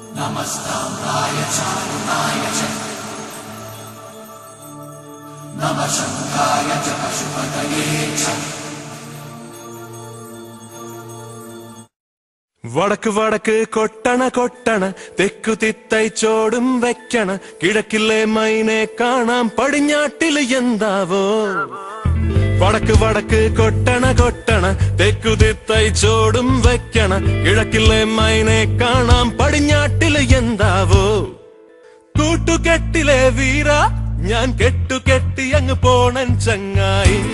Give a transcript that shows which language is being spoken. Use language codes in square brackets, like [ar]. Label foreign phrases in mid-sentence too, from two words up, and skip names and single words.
[sa] नमस्ताम्राय चारुणाय च नमः शङ्खाय च पशुपतये च [ml] വടക്ക് വടക്ക് കൊട്ടണ കൊട്ടണ തെക്കു തിത്തൈ ചോടും വെക്കണ കിഴക്കിലെ മൈനെ കാണാം പടിഞ്ഞാട്ടില് എന്താവോ വടക്ക് വടക്ക് കൊട്ടണ കൊട്ടണ തെക്കു തിത്തൈ ചോടും വെക്കണ കിഴക്കിലെ മൈനെ കാണാം പടിഞ്ഞാട്ടില് എന്താവോ കൂട്ടുകെട്ടിലെ വീര ഞാൻ കെട്ടുകെട്ടി അങ്ങ് പോണൻ ചങ്ങായി